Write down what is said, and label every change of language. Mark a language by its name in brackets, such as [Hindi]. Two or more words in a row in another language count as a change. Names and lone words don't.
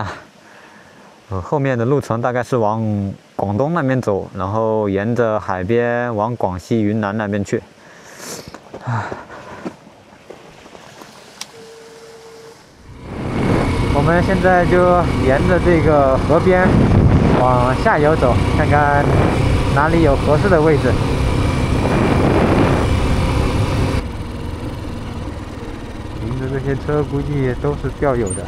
[Chinese] 後面的路程大概是往廣東那邊走，然後沿着海邊往廣西、雲南那邊去。我們現在就沿着這個河邊往下游走，看看哪裡有合適的位置。迎着這些車，估計都是釣友的。